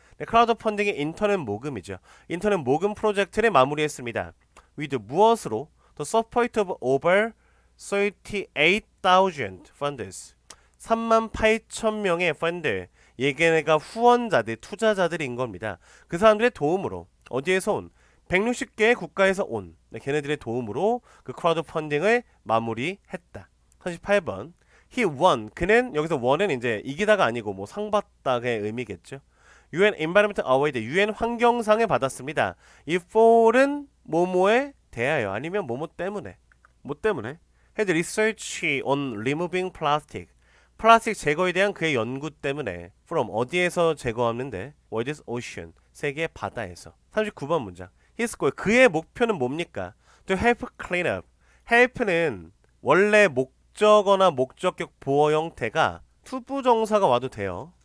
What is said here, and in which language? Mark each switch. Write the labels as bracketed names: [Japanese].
[Korean] 네, 크라우드펀딩의 인터넷 모금이죠. 인터넷 모금 프로젝트를 마무리했습니다. with 무엇으로? [English] The support of over 38,000 funders. [Korean] 38,000명의 펀드. 얘네가 후원자들, 투자자들인 겁니다. 그 사람들의 도움으로 어디에서 온? 160개의 국가에서 온 걔네들의 도움으로 그 크라우드 펀딩을 마무리했다. 38번. [English] He won. [Korean] 그는 여기서 won은 이제 이기다가 아니고 뭐 상 받다의 의미겠죠. [English] UN Environmental Award. [Korean] UN 환경상을 받았습니다. 이 for은 뭐뭐에 대하여 아니면 뭐뭐 때문에. 뭐 때문에? [English] Had research on removing plastic. [Korean] 플라스틱 제거에 대한 그의 연구 때문에 from 어디에서 제거하는데? [English] World's ocean. [Korean] 세계 바다에서. 39번 문장. [English] His goal. [Korean] 그의 목표는 뭡니까? [English] To help clean up. [Korean] help는 원래 목적어나 목적격 보어 형태가 투부정사가 와도 돼요.